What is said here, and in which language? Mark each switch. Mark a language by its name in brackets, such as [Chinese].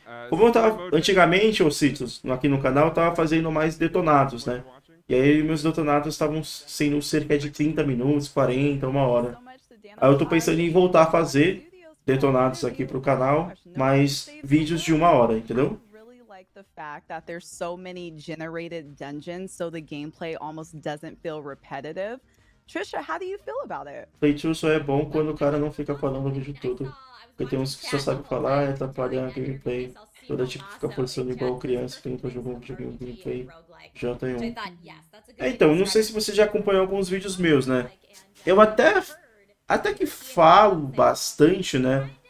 [Portuguese] Como eu tava antigamente, ô Citos, aqui no canal, eu tava fazendo mais detonados, né? E aí meus detonados estavam sendo cerca de 30 minutos, 40, 1 hora. Aí eu tô pensando em voltar a fazer detonados aqui pro canal, mas vídeos de 1 hora, entendeu? [English] The fact that there's so many generated dungeons, so the gameplay almost doesn't feel repetitive. Trisha, how do you feel about it? [Portuguese] Playthrough só é bom quando o cara não fica falando o vídeo todo. Porque tem uns que só sabem falar e atrapalhar a gameplay. Toda tipo fica forçando igual criança que nunca jogou um videogame gameplay. Já tem um. Então, não sei se você já acompanhou alguns vídeos meus, né? Eu até que falo bastante, né?